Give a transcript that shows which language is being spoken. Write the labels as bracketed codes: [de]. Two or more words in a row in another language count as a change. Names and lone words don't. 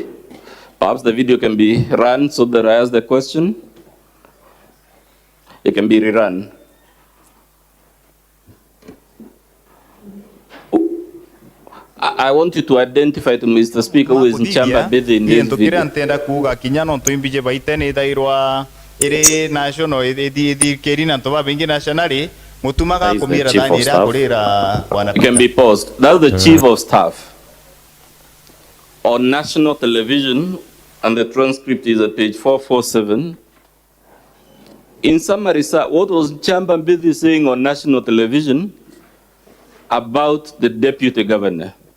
[en] Perhaps the video can be run so that I ask the question. It can be rerun. I want you to identify to Mr. Speaker who is Nchamba Mbithe in this video. [mer] Ntenda kuga kinya no tuimbije baitene thairwa iri national ithi kerina to babengi nationally mutumaga kumira thani ira kurira bwana [en] Peter. It can be paused. That's the Chief of Staff on national television, and the transcript is at page 447. In summary, sir, what was Nchamba Mbithe saying on national television about the deputy governor?